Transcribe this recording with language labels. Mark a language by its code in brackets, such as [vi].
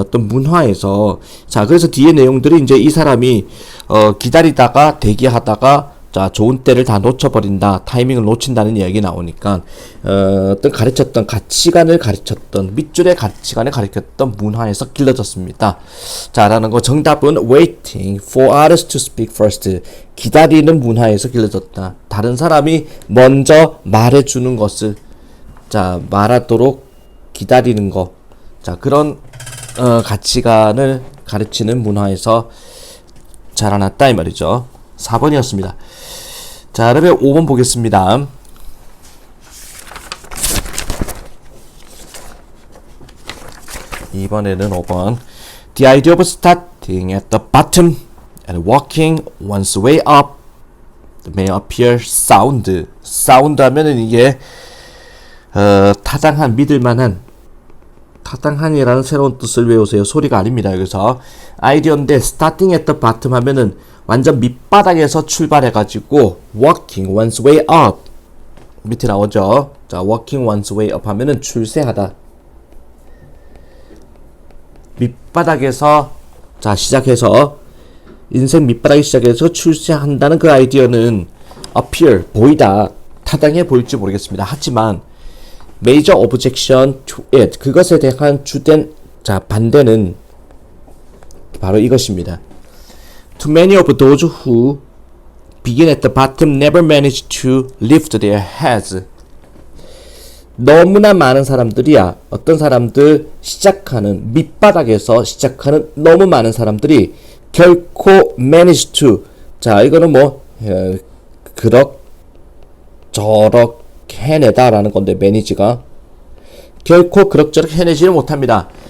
[ko] 어떤 문화에서. 자, 그래서 뒤에 내용들이 이제 이 사람이 기다리다가 대기하다가 자, 좋은 때를 다 놓쳐버린다, 타이밍을 놓친다는 이야기 나오니까 어떤 가르쳤던 가치관을 가르쳤던, 밑줄의 가치관을 가르쳤던 문화에서 길러졌습니다. 자, 라는 거. 정답은 [en] waiting for others to speak first. [ko] 기다리는 문화에서 길러졌다. 다른 사람이 먼저 말해주는 것을, 자, 말하도록 기다리는 거. 자, 그런 가치관을 가르치는 문화에서 자라났다 이 말이죠. 4번이었습니다. 자, 그러면 5번 보겠습니다. 이번에는 5번. [en] The idea of starting at the bottom and walking one's way up may appear sound. [ko] sound 하면은 이게 타당한, 믿을만한, 타당한이라는 새로운 뜻을 외우세요. 소리가 아닙니다. 그래서 아이디어인데 [en] starting at the bottom [ko] 하면은 완전 밑바닥에서 출발해가지고 [en] walking one's way up [ko] 밑에 나오죠. 자, [en] walking one's way up [ko] 하면은 출세하다. 밑바닥에서 자 시작해서 인생 밑바닥에 시작해서 출세한다는 그 아이디어는 appear 보이다, 타당해 보일지 모르겠습니다. 하지만 [en] major objection to it, [ko] 그것에 대한 주된 자 반대는 바로 이것입니다. [en] Too many of those who begin at the bottom never manage to lift their heads. [ko] 너무나 많은 사람들이야. 어떤 사람들 시작하는 밑바닥에서 시작하는 너무 많은 사람들이 결코 [en] manage to, [ko] 자 이거는 뭐 그럭 저럭 해내다라는 건데, manage가 결코 그럭저럭 해내지를 못합니다.